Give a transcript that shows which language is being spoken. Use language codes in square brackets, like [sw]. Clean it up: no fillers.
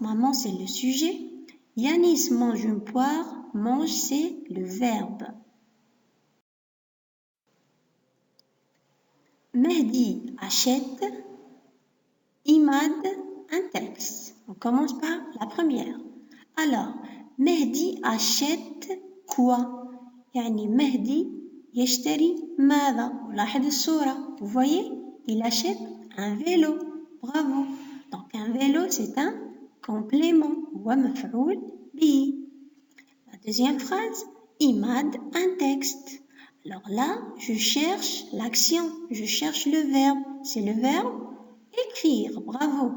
[fr] Maman, c'est le sujet. Yanis mange une poire. Mange, c'est le verbe. Mehdi achète. Imad un texte. On commence par la première. Alors, Mehdi achète quoi? [ar] يعني مهدي يشتري ماذا؟ ولاحظ الصورة. [fr] Vous voyez, il achète un vélo. Bravo. Donc, un vélo, c'est un complément. [ar] ومفعول به. [fr] La deuxième phrase, Imad un texte. Alors là, je cherche l'action. Je cherche le verbe. C'est le verbe écrire. Bravo.